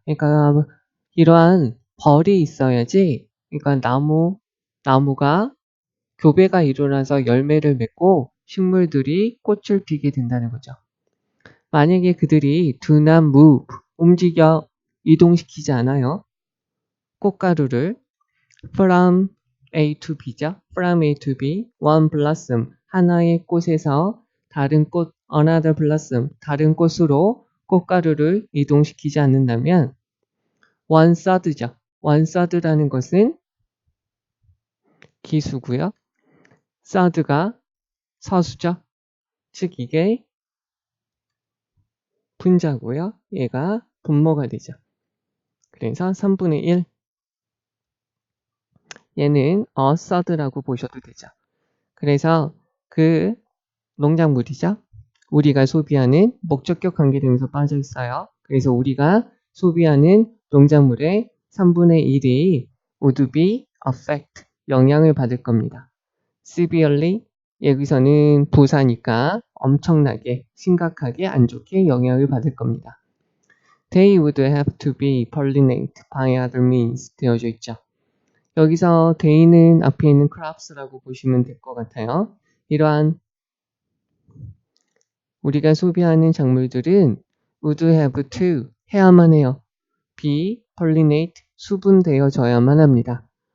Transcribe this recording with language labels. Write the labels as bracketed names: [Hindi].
[Korean] 그러니까 이러한 벌이 있어야지, 그러니까 나무가 교배가 일어나서 열매를 맺고 식물들이 꽃을 피게 된다는 거죠. 만약에 그들이 do not move, 움직여 이동시키지 않아요. [English] 꽃가루를 from A to B죠. from A to B, one blossom, 하나의 꽃에서 다른 꽃, another blossom, 다른 꽃으로 꽃가루를 이동시키지 않는다면 one third죠. [Korean] one third 라는 것은 기수고요. third가 서수죠. 즉 이게 분자고요. 얘가 분모가 되죠. 그래서 3분의 1. 얘는 a third라고 보셔도 되죠. 그래서 그 농작물이죠. 우리가 소비하는 목적격 관계대명사 빠져 있어요. 그래서 우리가 소비하는 농작물의 3분의 1이 would be affect, 영향을 받을 겁니다. severely, 여기서는 부사니까 엄청나게, 심각하게, 안 좋게 영향을 받을 겁니다. [English] They would have to be pollinated by other means 되어져 있죠. [Korean] 여기서 they는 앞에 있는 crops라고 보시면 될 것 같아요. 이러한 우리가 소비하는 작물들은 would have to 해야만 해요. be pollinate 수분되어져야만 합니다.